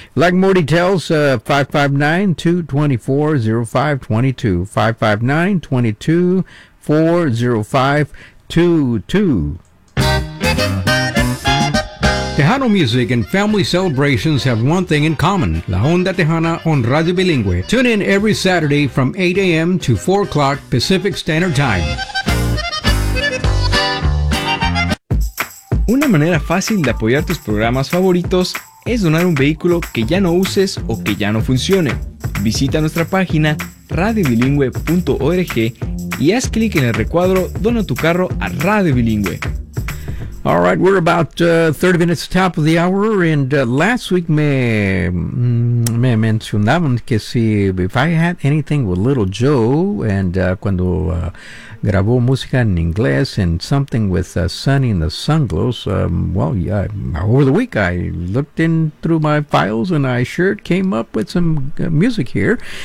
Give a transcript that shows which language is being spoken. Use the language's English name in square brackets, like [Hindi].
[English] Like more details, 559-224-0522. Tejano music and family celebrations have one thing in common. La Onda Tejana on Radio Bilingüe. Tune in every Saturday from 8 a.m. to 4 o'clock Pacific Standard Time. [Spanish] Una manera fácil de apoyar tus programas favoritos es donar un vehículo que ya no uses o que ya no funcione. Visita nuestra página radiobilingüe.org y haz clic en el recuadro Dona tu carro a Radio Bilingüe. [English] All right, we're about 30 minutes top of the hour, and last week [Spanish] me mencionaban que si, [English] if I had anything with Little Joe, and [Spanish] cuando grabó música en inglés, [English] and something with Sunny and the Sunglows, well, yeah, over the week I looked in through my files, and I sure came up with some music here.